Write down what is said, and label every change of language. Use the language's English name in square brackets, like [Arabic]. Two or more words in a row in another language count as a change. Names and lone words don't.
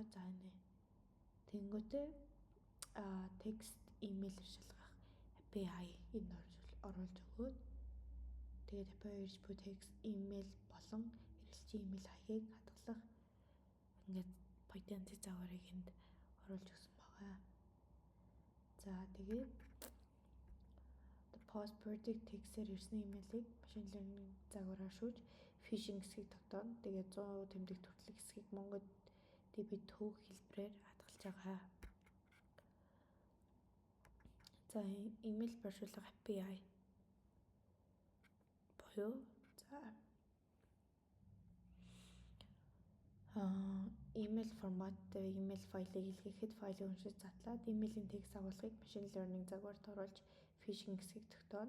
[Mongolian] За энэ тэнгүүтээ [English] text email [Mongolian] шалгах API энэ оруулж өгөөд тэгээд API ирж буй [English] text email [Mongolian] болон хэрэглэгчийн email хаягийг хадгалах ингээд Python загварыг энд оруулж өгсөн байгаа. За тэгээд [English] post predict [Mongolian] text-ээр ирсэн email-ийг [English] machine learning [Mongolian] загвараар шүүж phishing хэсгийг тогтооно. Тэгээд 100% тэмдэг төрөлх хэсгийг MongoDB түүх хэлбэрээр хадгалж байгаа. За email барьжуулах API буюу за email форматтай email файлыг илгээхэд файлыг уншиж задлаад email-ийн текст агуулгыг [English] machine learning [Mongolian] загварт оруулж phishing хэсгийг тогтооно.